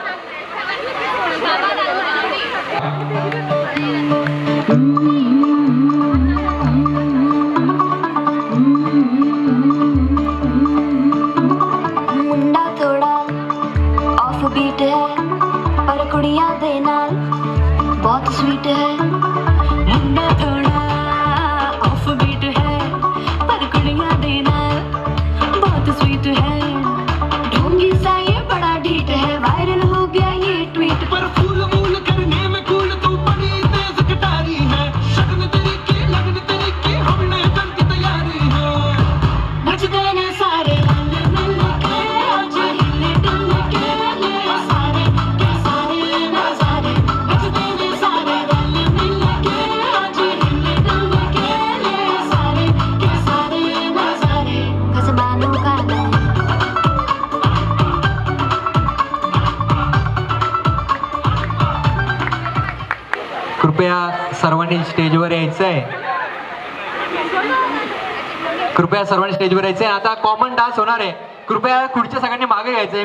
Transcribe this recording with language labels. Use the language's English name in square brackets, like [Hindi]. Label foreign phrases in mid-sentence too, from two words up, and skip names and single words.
[Hindi] मुंडा थोड़ा [English] off beat [Hindi] है पर [Punjabi] ਕੁੜੀਆਂ ਦੇ ਨਾਲ [Hindi] बहुत स्वीट है. मुंडा थोड़ा [English] off beat [Hindi] है पर कुड़ियां देना बहुत स्वीट है. ढोंगी सा ये बड़ा ढीठ है, वायरल हो गया ये ट्वीट. पर फूल मूल करने में कूल तू बड़ी तेज कटारी है. शगन तरीके लगन तरीके हमने कर की तैयारी है. नच देने सारे रंग मिल के, आज हिले डुल के ले सारे के सारे नजारे. नच देने सारे रंग मिल के, आज हिले डुल के ले सारे के सारे नजारे. कसबानों का नहीं. [Marathi] कृपया सर्वांनी स्टेजवर यायचंय. कृपया सर्वांनी स्टेजवर यायचंय. आता [English] common dance [Marathi] होणार आहे. कृपया खुर्च्या सगळ्यांनी मागे घ्यायचंय.